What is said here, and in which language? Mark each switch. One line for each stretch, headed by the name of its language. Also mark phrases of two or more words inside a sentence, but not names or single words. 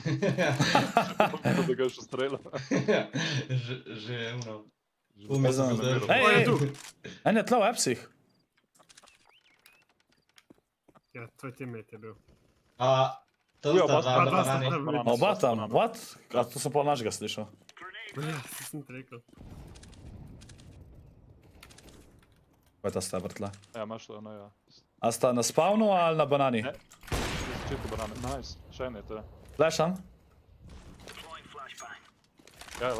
Slovenian: Da ga še strela. Že je ono. Ej, en je tle v appsih. Ja, tvoj teammate je bil. To sta dva na banani. Oba tam, what? A to sem pol našega slišal. Ja, sem ti rekel. Kaj je ta stebr tle? Ja, imaš to, no ja. A sta na spawnu ali na banani? Ne, na začetku banane. Nice, še en je te. Flasham? Ja, le.